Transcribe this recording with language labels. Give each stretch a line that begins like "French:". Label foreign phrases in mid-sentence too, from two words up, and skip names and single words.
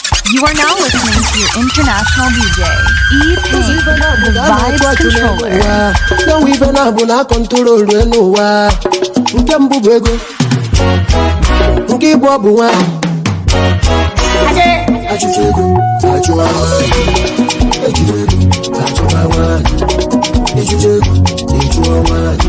English: You are now listening to your international D J, E-Pain, the vibes controller.
Igbo: Ya nwe ife na-abụ na kọntrol elu ụwa. Nke mbụ bụ ego. Nke ịbụọ bụ nwa. Ajụjụ ego, ajụwa nwa. Ejiri ego, ajụwa nwa. Ejiri ego, ejụọ nwa.